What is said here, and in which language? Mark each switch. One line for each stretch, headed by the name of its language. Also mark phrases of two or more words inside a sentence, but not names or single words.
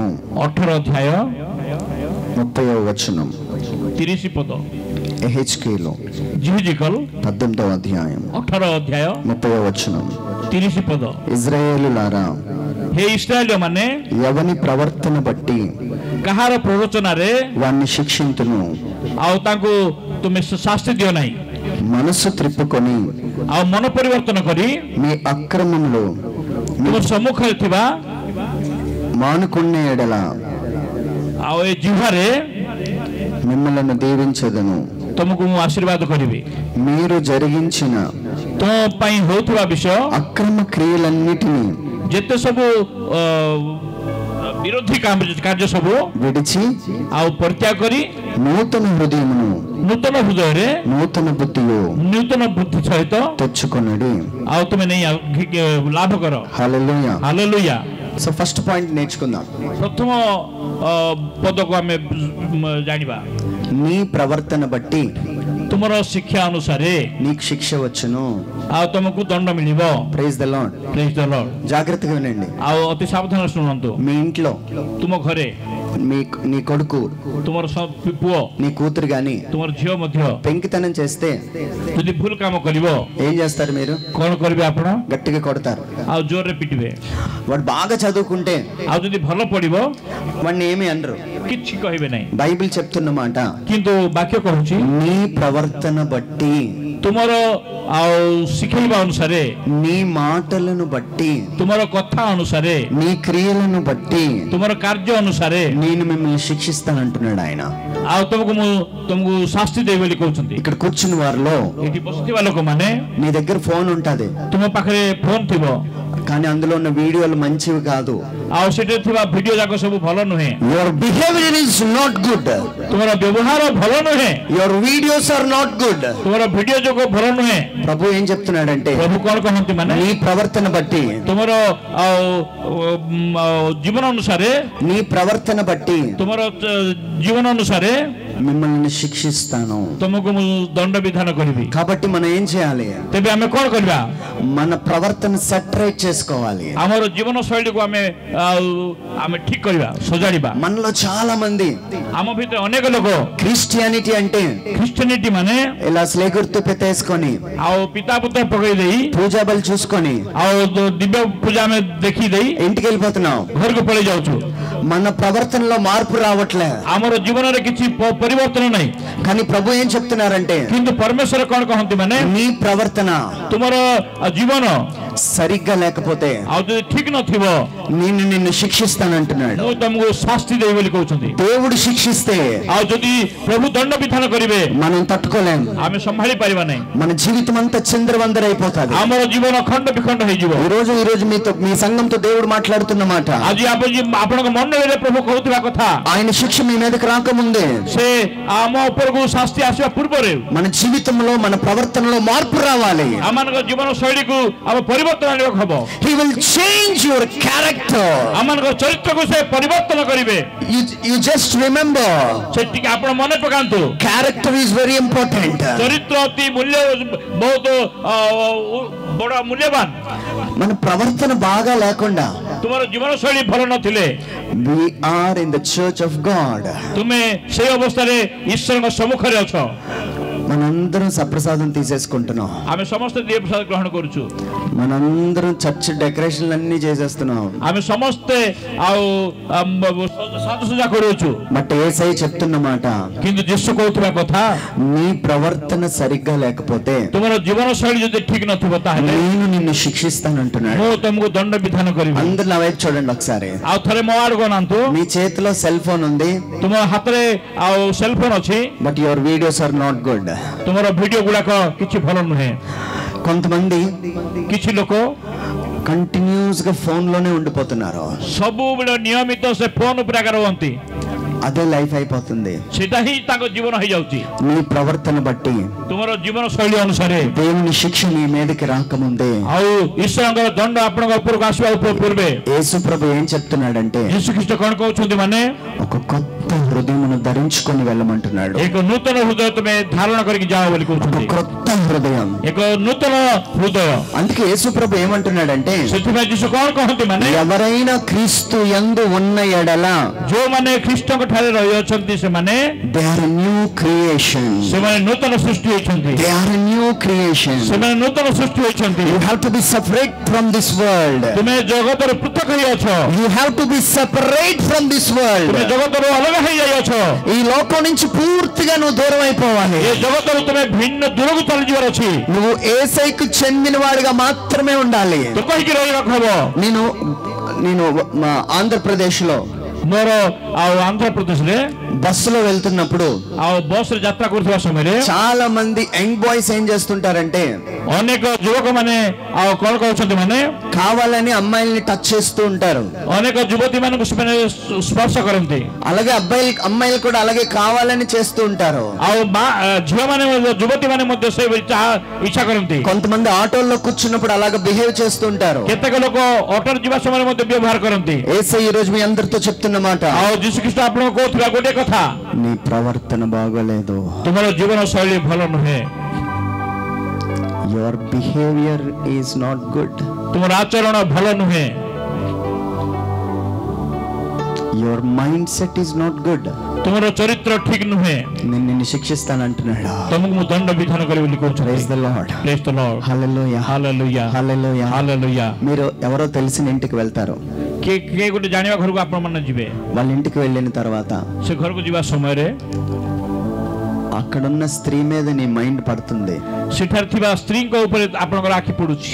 Telugu: 18 అధ్యాయ 30వ వచనం. 30 పద. ఎహెజ్కేలు జిహిజికల్ 18వ అధ్యాయం 18 అధ్యాయ 30వ వచనం. 30 పద. ఇజ్రాయేలులారా,
Odia: హే ఇశ్రాయేలు ମାନେ
Telugu: ఎవని ప్రవర్తన బట్టి
Odia: କାହାର ପ୍ରରୋଚନାରେ
Telugu: వాణ్ణి శిక్షింతును,
Odia: ଆଉ ତାଙ୍କୁ ତୁମେ ଶାସ୍ତି ଦିଅ ନାହିଁ,
Telugu: మనసు త్రిప్పుకొని
Odia: ଆଉ ମନ ପରିବର୍ତ୍ତନ କରି
Telugu: మీ అక్రమములు
Odia: ତୁମ ସମ୍ମୁଖରେ ଥିବା
Telugu: మానుకున్న ఎడల
Odia: ଆଉ ଏ ଜିହ୍ୱାରେ
Telugu: మిమ్మల్ని దీవించదను.
Odia: ତୁମକୁ ମୁଁ ଆଶୀର୍ବାଦ କରିବି.
Telugu: మీరు జరిగించిన
Odia: ତୁମ ପାଇଁ ହେଉଥିବା ବିଷୟ
Telugu: అక్రమ క్రియలన్నిటినీ
Odia: ଯେତେ ସବୁ ବିରୋଧୀ କାର୍ଯ୍ୟ ସବୁ
Telugu: విడిచి
Odia: ଆଉ ପରିତ୍ୟାଗ କରି
Telugu: నూతన హృదయమును
Odia: ନୂତନ ହୃଦୟରେ
Telugu: నూతన బుద్ధియు
Odia: ନୂତନ ବୁଦ୍ଧି ସହିତ
Telugu: తెచ్చుకొనుడి.
Odia: ଆଉ ତୁମେ ନେଇ ଲାଭ କର.
Telugu: హల్లెలూయా.
Odia: ହାଲେଲୁୟା.
Telugu: సో
English: first point
Telugu: నేర్చుకుందాం.
Odia: ପ୍ରଥମ ପଦକୁ ଆମେ ଜାଣିବା.
Telugu: నీ ప్రవర్తన బట్టి
Odia: ତୁମର ଶିକ୍ଷା ଅନୁସାରେ
Telugu: నీకు శిక్ష వచ్చును.
Odia: ଆଉ ତୁମକୁ ଦଣ୍ଡ ମିଳିବ.
English: praise the Lord. praise the Lord.
Telugu: జాగ్రత్తగా వినండి.
Odia: ଆଉ ଅତି ସାବଧାନ ଶୁଣନ୍ତୁ.
Telugu: మీ ఇంట్లో
Odia: ତୁମ ଘରେ
Telugu: నీ కొడుకు
Odia: ତୁମର ପୁଅ
Telugu: నీ కూతురు గాని
Odia: ତୁମର ଝିଅ ମଧ୍ୟ
Telugu: పెంకితనం చేస్తే
Odia: ଯଦି ଭୁଲ କାମ କରିବ
Telugu: ఏం చేస్తారు? మీరు
Odia: କଣ କରିବେ? ଆପଣ
Telugu: గట్టిగా కొడతారు.
Odia: ଆଉ ଜୋରରେ ପିଟିବେ.
Telugu: వాడు బాగా చదువుకుంటే
Odia: ଆଉ ଯଦି ଭଲ ପଢିବ
Telugu: వాడిని ఏమి అనరు.
Odia: କିଛି କହିବେ ନାହିଁ.
Telugu: బైబిల్ చెప్తున్న మాట,
Odia: କିନ୍ତୁ ବାକ୍ୟ କହୁଛି
Telugu: నీ ప్రవర్తన బట్టి,
Odia: ତୁମର ଆଉ ଶିଖେଇବା ଅନୁସାରେ,
Telugu: నీ మాటలను బట్టి,
Odia: ତୁମର କଥା ଅନୁସାରେ,
Telugu: నీ క్రియలను బట్టి
Odia: ତୁମର କାର୍ଯ୍ୟ ଅନୁସାରେ
Telugu: నేను మిమ్మల్ని శిక్షిస్తానంటున్నాడు ఆయన.
Odia: ଆଉ ତୁମକୁ ଶାସ୍ତି ଦେଇ ବୋଲି କହୁଛନ୍ତି.
Telugu: ఇక్కడ కూర్చున్న వారిలో
Odia: ଏଠି ବସିଥିବା ଲୋକମାନେ,
Telugu: నీ దగ్గర ఫోన్ ఉంటది,
Odia: ତୁମ ପାଖରେ ଫୋନ ଥିବ,
Telugu: కానీ అందులో ఉన్న వీడియోలు మంచివి కాదు.
Odia: ଆଉ ସେଠାରେ ଥିବା ଭିଡିଓ ଯାକ ସବୁ ଭଲ ନୁହେଁ.
English: your behavior is not good.
Odia: ତୁମର ବ୍ୟବହାର ଭଲ ନୁହେଁ.
English: your videos are not good.
Odia: ତୁମର ଭିଡିଓ ଯୋଗ ଭଲ ନୁହେଁ.
Telugu: ప్రభు ఏం చెప్తున్నాడంటే,
Odia: ପ୍ରଭୁ କଣ କହନ୍ତି ମାନେ
Telugu: నీ ప్రవర్తన బట్టి,
Odia: ତୁମର ଆଉ ଜୀବନ ଅନୁସାରେ,
Telugu: నీ ప్రవర్తన బట్టి
Odia: ତୁମର ଜୀବନ ଅନୁସାରେ
Telugu: మిమ్మల్ని శిక్షిస్తాను.
Odia: ତୁମକୁ ମୁଁ ଦଣ୍ଡ ବିଧାନ କରିବି.
Telugu: కాబట్టి మనం ఏం చేయాలి?
Odia: ତେବେ ଆମେ କଣ କରିବା?
Telugu: మన ప్రవర్తన సెటరేట్ చేసుకోవాలి.
Odia: ଆମର ଜୀବନ ଶୈଳୀକୁ ଆମେ ଠିକ କରିବା, ସଜାଡ଼ିବା.
Telugu: మనలో చాలా మంది
Odia: ଆମ ଭିତରେ ଅନେକ ଲୋକ
Telugu: క్రిస్టియానిటీ అంటే
Odia: ଖ୍ରୀଷ୍ଟିଆନିଟି ମାନେ
Telugu: ఇలా స్లేగుర్తు పెట్టేసుకొని,
Odia: ଆଉ ପିତା ପୁତ୍ର ପକେଇ ଦେଇ,
Telugu: పూజా బలి చూసుకొని
Odia: ଆଉ ଦିବ୍ୟ ପୂଜା ଆମେ ଦେଖି ଦେଇ
Telugu: ఇంటికి వెళ్ళిపోతున్నాం.
Odia: ଘରକୁ ପଳେଇ ଯାଉଛୁ.
Telugu: మన ప్రవర్తనలో మార్పు రావట్లే.
Odia: ଆମର ଜୀବନରେ କିଛି ପରିବର୍ତ୍ତନ ନାହିଁ.
Telugu: కానీ ప్రభు ఏం చెప్తున్నారంటే,
Odia: କିନ୍ତୁ ପରମେଶ୍ୱର କଣ କହନ୍ତି ମାନେ
Telugu: నీ ప్రవర్తన
Odia: ତୁମର ଜୀବନ
Telugu: సరిగ్గా లేకపోతే
Odia: ଆଉ ଯଦି ଠିକ ନଥିବ
Telugu: నేను నిన్ను శిక్షిస్తానంటున్నాడు.
Odia: ମୁଁ ତମକୁ ଶାସ୍ତି ଦେବି ବୋଲି କହୁଛନ୍ତି.
Telugu: దేవుడు శిక్షిస్తే
Odia: ଆଉ ଯଦି ପ୍ରଭୁ ଦଣ୍ଡ ବିଧାନ କରିବେ
Telugu: మనం తట్టుకోలేం.
Odia: ଆମେ ସମ୍ଭାଳି ପାରିବା ନାହିଁ.
Telugu: మన జీవితం అంతా చిందరవందరైపోతుంది.
Odia: ଆମର ଜୀବନ ଖଣ୍ଡ ବିଖଣ୍ଡ ହେଇଯିବ.
Telugu: ఈ రోజు మీ సంఘంతో దేవుడు మాట్లాడుతున్న మాట,
Odia: ଆଜି ଆପଣଙ୍କ ମନରେ ପ୍ରଭୁ କହୁଥିବା କଥା,
Telugu: ఆయన శిక్ష మీ మీదకి రాకముందే
Odia: ସେ ଆମ ଉପରକୁ ଶାସ୍ତି ଆସିବା ପୂର୍ବରୁ
Telugu: మన జీవితంలో, మన ప్రవర్తనలో మార్పు రావాలి.
Odia: ଆମମାନଙ୍କ ଜୀବନ ଶୈଳୀକୁ ଆମ ପରିବର୍ତ୍ତନ ଆଣିବାକୁ ହବ.
English: He will change your character.
Odia: ଆମମାନଙ୍କ ଚରିତ୍ରକୁ ସେ ପରିବର୍ତ୍ତନ କରିବେ.
English: You just remember,
Odia: ସେ ଟିକେ ଆପଣ ମନେ ପକାନ୍ତୁ,
English: character is very important.
Odia: ଚରିତ୍ର ଅତି ବହୁତ ବଡ଼ ମୂଲ୍ୟବାନ.
Telugu: మన ప్రవర్తన బాగా లేకుండా
Odia: ତୁମର ଜୀବନ ଶୈଳୀ ଭଲ ନଥିଲେ
English: we are in the church of God.
Odia: ତୁମେ ସେଇ ଅବସ୍ଥାରେ ଈଶ୍ୱରଙ୍କ ସମ୍ମୁଖରେ ଅଛ.
Telugu: మనందరం సప్రసాదం తీసేసుకుంటున్నాం.
Odia: ଆମେ ସମସ୍ତେ ଦିବ୍ୟ ପ୍ରସାଦ ଗ୍ରହଣ କରୁଛୁ.
Telugu: మనందరం
English: church decorations
Telugu: అన్ని చేసేస్తున్నాం.
Odia: ଆମେ ସମସ୍ତେ ଆଉ ସାଜସଜା କରୁଛୁ.
Telugu: బట్ యేసయ్య చెప్తున్న మాట,
Odia: କିନ୍ତୁ ଯୀଶୁ କହୁଥିବା କଥା,
Telugu: నీ ప్రవర్తన సరిగ్గా లేకపోతే
Odia: ତୁମର ଜୀବନ ଶୈଳୀ ଯଦି ଠିକ ନଥିବ ତାହେଲେ
Telugu: నేను నిన్ను శిక్షిస్తానంటున్నాడు.
Odia: ମୁଁ ତମକୁ ଦଣ୍ଡ ବିଧାନ କରିବି.
Telugu: అందరూ నా వైపు చూడండి ఒకసారి.
Odia: ଆଉ ଥରେ ମୋ ଆଡକୁ ଅନାନ୍ତୁ.
Telugu: మీ చేతిలో సెల్ ఫోన్ ఉంది,
Odia: ତୁମ ହାତରେ ଆଉ ସେଲ ଫୋନ ଅଛି,
English: but your videos are not good.
Odia: ତୁମର ଭିଡିଓ ଗୁଡାକ କିଛି ଭଲ ନୁହେଁ.
Telugu: కొంతమంది
Odia: କିଛି ଲୋକ
Telugu: కంటిన్యూస్ గా ఫోన్ లోనే ఉండిపోతున్నారు.
Odia: ସବୁବେଳେ ନିୟମିତ ସେ ଫୋନ ଉପରେ ଆଗା ରୁହନ୍ତି.
Telugu: అదే లైఫ్ అయిపోతుంది.
Odia: ସେଟା ହିଁ ତାଙ୍କ ଜୀବନ ହେଇଯାଉଛି.
Telugu: నీ ప్రవర్తన బట్టి
Odia: ତୁମର ଜୀବନ ଶୈଳୀ ଅନୁସାରେ
Telugu: దేవుని శిక్ష నీ మీదకి రాకముందే,
Odia: ଆଉ ଈଶ୍ୱରଙ୍କର ଦଣ୍ଡ ଆପଣଙ୍କ ଉପରକୁ ଆସିବା ପୂର୍ବେ
Telugu: యేసు ప్రభు ఏం చెప్తున్నాడంటే,
Odia: ଯୀଶୁ ଖ୍ରୀଷ୍ଟ କଣ କହୁଛନ୍ତି ମାନେ
Telugu: క్రొత్త హృదయమును ధరించుకొని వెళ్ళమంటున్నాడు.
Odia: ଏକ ନୂତନ ହୃଦୟ ତୁମେ ଧାରଣ କରିକି ଯାଅ ବୋଲି କହୁଛନ୍ତି.
Telugu: క్రొత్త హృదయం.
Odia: ଏକ ନୂତନ ହୃଦୟ.
Telugu: అందుకే యేసుప్రభు ఏమంటున్నాడంటే,
Odia: ସେଥିପାଇଁ ଯୀଶୁ କ'ଣ କହନ୍ତି ମାନେ
Telugu: ఎవరైనా క్రీస్తు యందు ఉన్న ఎడల,
Odia: ଯୋଉମାନେ ଖ୍ରୀଷ୍ଟଙ୍କ ଠାରେ ରହିଅଛନ୍ତି ସେମାନେ
English: they are a new creation.
Odia: ସେମାନେ ନୂତନ ସୃଷ୍ଟି ହୋଇଛନ୍ତି.
English: they are a new creation.
Odia: ସେମାନେ ନୂତନ ସୃଷ୍ଟି ହୋଇଛନ୍ତି.
English: You have to be separate from this world.
Odia: ତୁମେ ଜଗତରୁ ପୃଥକ ହୋଇଅଛ.
English: You have to be separate from this world.
Odia: ତୁମେ ଜଗତରୁ ଅଲଗା ହୋଇଯାଇଅଛ.
Telugu: ఈ లోకం నుంచి పూర్తిగా నువ్వు దూరం అయిపోవాలి.
Odia: ଏ జగతରୁ ତୁମେ ଭିନ୍ନ ଦୂରକୁ ଚାଲିଯିବାର ଅଛି.
Telugu: నువ్వు యేసయ్యకు చెందిన వాడిగా మాత్రమే ఉండాలి.
Odia: ତୁ କହିକି ରହିବାକୁ ହବ.
Telugu: నేను మా ఆంధ్రప్రదేశ్ లో
Odia: ମୋର ଆଉ ଆନ୍ଧ୍ରପ୍ରଦେଶରେ
Telugu: బస్సులో వెళ్తున్నప్పుడు
Odia: ଆଉ ବସରେ ଯାତ୍ରା କରୁଥିବା ସମୟରେ
Telugu: చాలా మంది
English: young boys
Telugu: ఏం చేస్తుంటారంటే,
Odia: ଅନେକ ଯୁବକମାନେ ଆଉ କ'ଣ କହୁଛନ୍ତି ମାନେ
Telugu: కావాలని అమ్మాయిల్ని టచ్ చేస్తూ ఉంటారు.
Odia: ଅନେକ ଯୁବତୀ ମାନଙ୍କୁ ସେମାନେ ସ୍ପର୍ଶ କରନ୍ତି.
Telugu: అలాగే అమ్మాయిలు కూడా అలాగే కావాలని చేస్తూ ఉంటారు.
Odia: ଆଉ ଝିଅମାନେ ଯୁବତୀ ମାନେ ମଧ୍ୟ ସେ ଇଚ୍ଛା କରନ୍ତି.
Telugu: కొంతమంది ఆటోల్లో కూర్చున్నప్పుడు అలాగే బిహేవ్ చేస్తూ ఉంటారు.
Odia: କେତେକ ଲୋକ ଅଟୋରେ ଯିବା ସମୟରେ ମଧ୍ୟ ବ୍ୟବହାର କରନ୍ତି.
Telugu: యేసయ్య ఈ రోజు మీ అందరితో చెప్తున్న మాట,
Odia: ଆଉ ଯୀଶୁଖ୍ରୀଷ୍ଟ ଆପଣଙ୍କୁ କହୁଥିବା ଗୋଟେ କଥା,
Telugu: నీ ప్రవర్తన బాగోలేదు.
Odia: ତୁମର ଜୀବନ ଶୈଳୀ ଭଲ ନୁହେଁ.
English: Your behavior is not good.
Odia: ତୁମର ଆଚରଣ ଭଲ ନୁହେଁ.
English: Your mindset is not good.
Odia: ତୁମର ଚରିତ୍ର ଠିକ ନୁହେଁ.
Telugu: నేను నిన్ను శిక్షిస్తానంటున్నాడు.
Odia: ତମକୁ ମୁଁ ଦଣ୍ଡ ବିଧାନ କରିବି ବୋଲି କହୁଛନ୍ତି.
English: Praise the Lord. Praise the Lord. Hallelujah. Hallelujah. Hallelujah. Hallelujah.
Telugu: మీరు ఎవరో తెలిసిన ఇంటికి వెళ్తారు.
Odia: କିଏ ଗୋଟେ ଜାଣିବା ଘରକୁ ଆପଣମାନେ ଯିବେ.
Telugu: వాళ్ళ ఇంటికి వెళ్ళిన తర్వాత
Odia: ସେ ଘରକୁ ଯିବା ସମୟରେ
Telugu: అక్కడున్న స్త్రీ మీద నీ మైండ్ పడుతుంది.
Odia: ସେଠାରେ ଥିବା ସ୍ତ୍ରୀଙ୍କ ଉପରେ ଆପଣଙ୍କର ଆଖି ପଡୁଛି.